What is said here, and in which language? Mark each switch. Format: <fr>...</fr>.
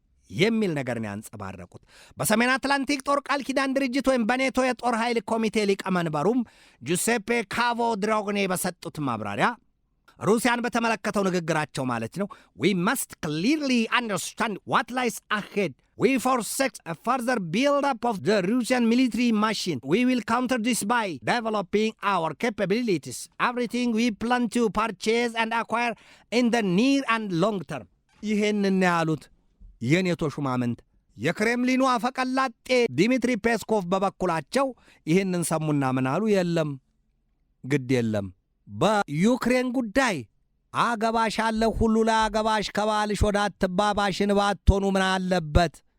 <am>የሚል ነገር ነው ያንጸባረቁት። በሰሜን አትላንቲክ ጦር ቃል ኪዳን ድርጅት ወይም በኔቶ የጦር ኃይል ኮሚቴ ሊቀመንበሩም ጁሴፔ ካቮ ድራጎኔ በሰጡት ማብራሪያ ሩሲያን በተመለከተው ንግግራቸው ማለት ነው</am> <en>we must clearly understand what lies ahead. We forsake a further build-up of the Russian military machine. We will counter this by developing our capabilities. Everything we plan to purchase and acquire in the near and long term.</en> <am>ይህንን ያሉት የኔቶ ሹማምንት። የክሬምሊኑ አፈቀላጤ ዲሚትሪ ፔስኮቭ በበኩላቸው ይህንን ሰሙና ምን አሉ? የለም ግድ የለም በዩክሬን ጉዳይ አገባሽ አለ ሁሉ ለአገባሽ ከባልሽ ወደ አትባባሽን ባትሆኑ ምን አለበት?</am>